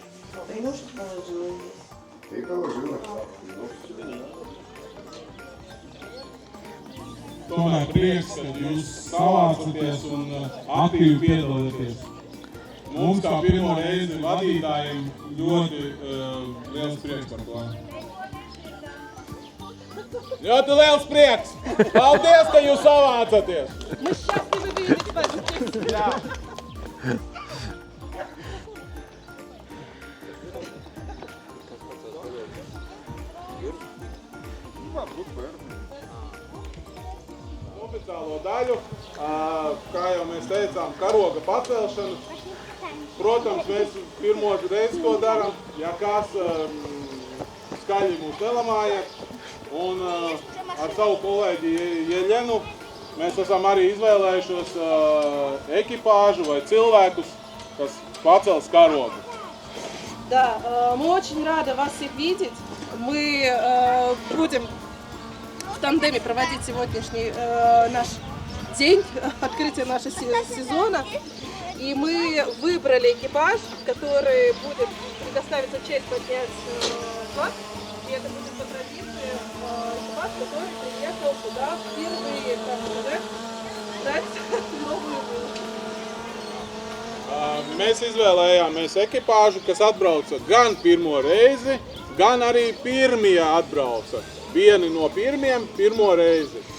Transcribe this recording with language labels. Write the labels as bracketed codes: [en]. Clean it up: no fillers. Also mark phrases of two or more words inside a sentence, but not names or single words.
[lv] Tomēr prieks, ka jūs savācaties un aktīvi piedalāties. Mums kā pirmo reizi vadītājiem ļoti liels prieks par to. Ļoti liels prieks! Paldies, ka jūs savācaties! [ru] Мы счастливы видеть вас здесь. [lv] Jā. Oficiālo daļu, kā jau mēs teicām, karoga pacelšana. Protams, mēs pirmo reizi to darām, ja kas skaļi mūs nelamājiet. Un ar savu kolēģi Jeļenu mēs esam arī izvēlējušos ekipāžu vai cilvēkus, kas pacels karogu. [ru] Да, мы очень рады вас всех видеть. Мы будем в тандеме проводить сегодняшний наш день открытия нашего сезона. И мы выбрали экипаж, который будет предоставиться честь поднять флаг. И это будет по традиции экипаж, который приехал сюда впервые, так сказать, дать новую жизнь. [lv] Mēs izvēlējāmies ekipāžu, kas atbrauca gan pirmo reizi, gan arī pirmie atbrauca. Vieni no pirmiem pirmo reizi.